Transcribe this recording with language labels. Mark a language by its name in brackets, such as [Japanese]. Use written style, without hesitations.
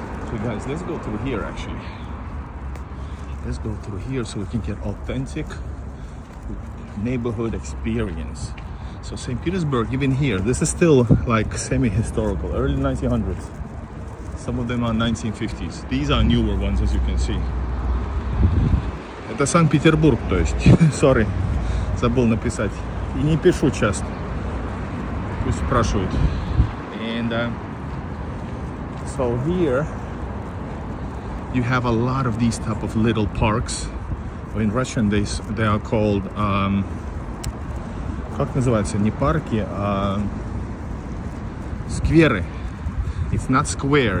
[English] So guys, let's go through here actually. Let's go through here so we can get authentic neighborhood experience. So St. Petersburg, even here, this is still like semi-historical, early 1900s. Some of them are 1950s. These are newer ones, as you can see. [Russian] Это Санкт-Петербург, то есть. Sorry, забыл написать. И не пишу часто. Пусть спрашивают. [English] And so here you have a lot of these type of little parks. In Russian they are called [Russian] как называется? Не парки, а скверы. [English] It's not square.